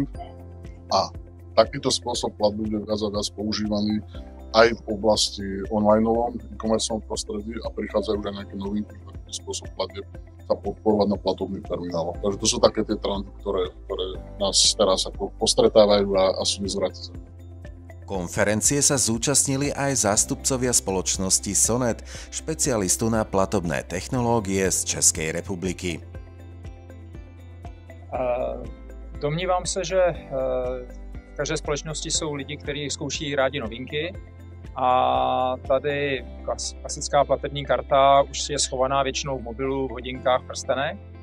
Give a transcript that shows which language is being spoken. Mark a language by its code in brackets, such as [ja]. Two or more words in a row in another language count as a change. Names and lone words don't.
[sk] A takýto spôsob platby bude viac a viac používaný aj v oblasti onlineovom, e-commerceovom prostredí a prichádzajú už aj nejaké novinky, že takýto spôsob platby sa podporovať na platobných termináloch. Takže to sú také tie trendy, ktoré nás teraz ako postretávajú a sú nezvratiteľné. Konferencie sa zúčastnili aj zástupcovia spoločnosti Sonet, špecialistu na platobné technológie z Českej republiky. [cs] Domnívám se, že v každé společnosti jsou lidi, kteří zkouší rádi novinky a tady klasická platební karta už je schovaná většinou v mobilu, v hodinkách, prstenech.